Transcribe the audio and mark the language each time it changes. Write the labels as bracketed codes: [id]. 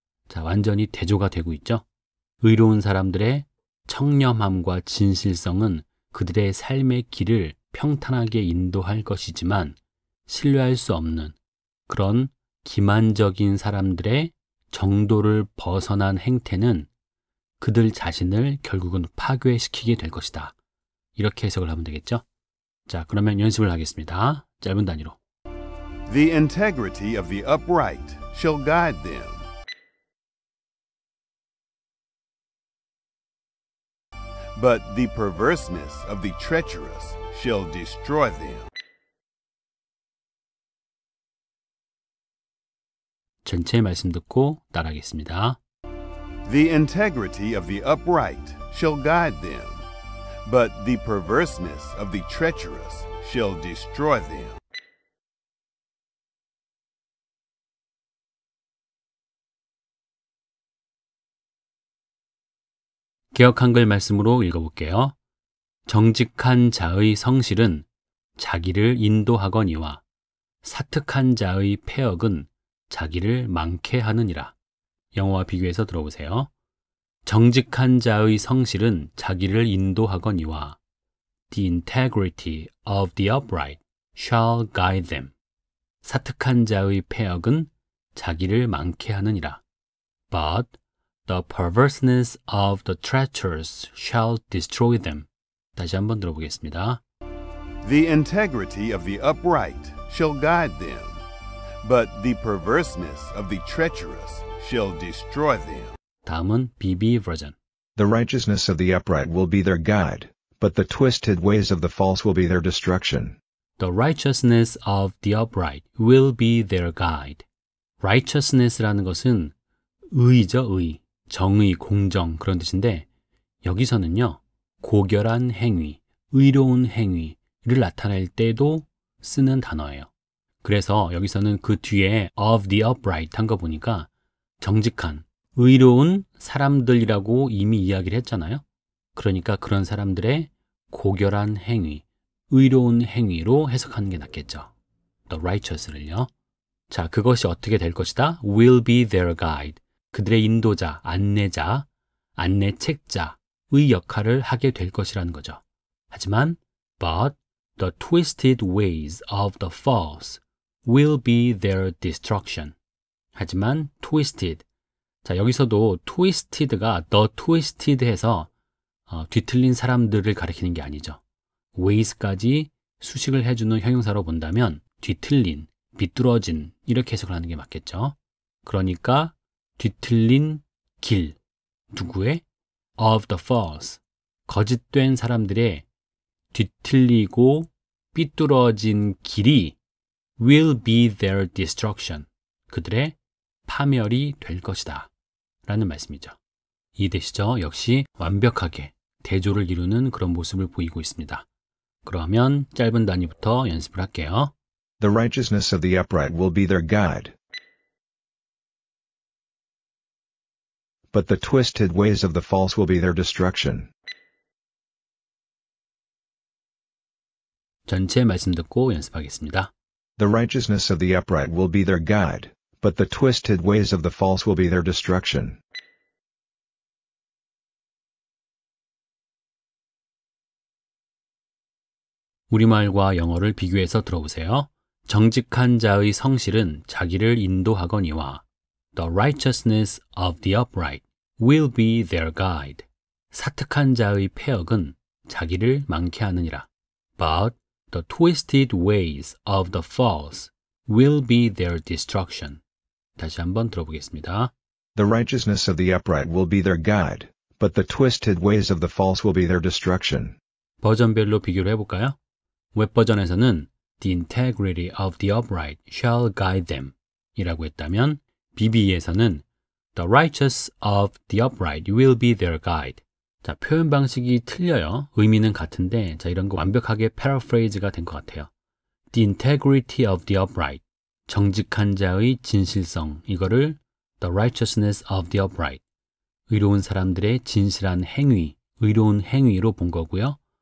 [ko] 자, 완전히 대조가 되고 있죠. 의로운 사람들의 청렴함과 진실성은 그들의 삶의 길을 평탄하게 인도할 것이지만 신뢰할 수 없는 그런 기만적인 사람들의 정도를 벗어난 행태는 그들 자신을 결국은 파괴시키게 될 것이다. 이렇게 해석을 하면 되겠죠? 자, 그러면 연습을 하겠습니다. 짧은 단위로. [en] The integrity of the upright shall guide them, but the perverseness of the treacherous shall destroy them. [ko] 전체 말씀 듣고 따라하겠습니다. [en] The integrity of the upright shall guide them, but the perverseness of the treacherous shall destroy them. [ko] 개역 한글 말씀으로 읽어볼게요. 정직한 자의 성실은 자기를 인도하거니와 사특한 자의 패역은 자기를 망케 하느니라. 영어와 비교해서 들어보세요. 정직한 자의 성실은 자기를 인도하거니와 [en] The integrity of the upright shall guide them. [ko] 사특한 자의 패역은 자기를 망케 하느니라. [en] But the perverseness of the treacherous shall destroy them. [ko] 다시 한번 들어보겠습니다. [en] The integrity of the upright shall guide them, but the perverseness of the treacherous shall destroy them. [ko] 다음은 BB 버전. [en] The righteousness of the upright will be their guide, but the twisted ways of the false will be their destruction. The righteousness of the upright will be their guide. [ko] righteousness라는 것은 의죠, 의. 정의, 공정 그런 뜻인데 여기서는요. 고결한 행위, 의로운 행위를 나타낼 때도 쓰는 단어예요. 그래서 여기서는 그 뒤에 [en] of the upright [ko] 한 거 보니까 정직한, 의로운 사람들이라고 이미 이야기를 했잖아요. 그러니까 그런 사람들의 고결한 행위, 의로운 행위로 해석하는 게 낫겠죠. [en] The righteous를요. [ko] 자, 그것이 어떻게 될 것이다? [en] Will be their guide. [ko] 그들의 인도자, 안내자, 안내책자의 역할을 하게 될 것이라는 거죠. 하지만 [en] but the twisted ways of the false will be their destruction. [ko] 하지만 twisted. 자, 여기서도 twisted가 the twisted 해서 뒤틀린 사람들을 가리키는 게 아니죠. ways까지 수식을 해주는 형용사로 본다면 뒤틀린, 비뚤어진 이렇게 해석을 하는 게 맞겠죠. 그러니까 뒤틀린 길, 누구의? [en] of the false, [ko] 거짓된 사람들의 뒤틀리고 삐뚤어진 길이 [en] will be their destruction, [ko] 그들의 파멸이 될 것이다 라는 말씀이죠. 이해되시죠? 역시 완벽하게 대조를 이루는 그런 모습을 보이고 있습니다. 그러면 짧은 단위부터 연습을 할게요. [en] The righteousness of the upright will be their guide. But the twisted ways of the false will be their destruction. [ko] 전체 말씀 듣고 연습하겠습니다. [en] The righteousness of the upright will be their guide, but the twisted ways of the false will be their destruction. [ko] 우리말과 영어를 비교해서 들어보세요. 정직한 자의 성실은 자기를 인도하거니와 [en] The righteousness of the upright will be their guide. [ko] 사특한 자의 패역은 자기를 많게 하느니라. [en] But the twisted ways of the false will be their destruction. [ko] 다시 한번 들어보겠습니다. [en] The righteousness of the upright will be their guide, but the twisted ways of the false will be their destruction. [ko] 버전별로 비교를 해볼까요? 웹 버전에서는 [en] The integrity of the upright shall guide them [ko] 이라고 했다면 BBE에서는 [en] The righteous of the upright will be their guide. [ko] 자, 표현 방식이 틀려요. 의미는 같은데 자, 이런 거 완벽하게 패러프레이즈가 된 것 같아요. [en] The integrity of the upright, [ko] 정직한 자의 진실성, 이거를 [en] The righteousness of the upright, [ko] 의로운 사람들의 진실한 행위, 의로운 행위로 본 거고요.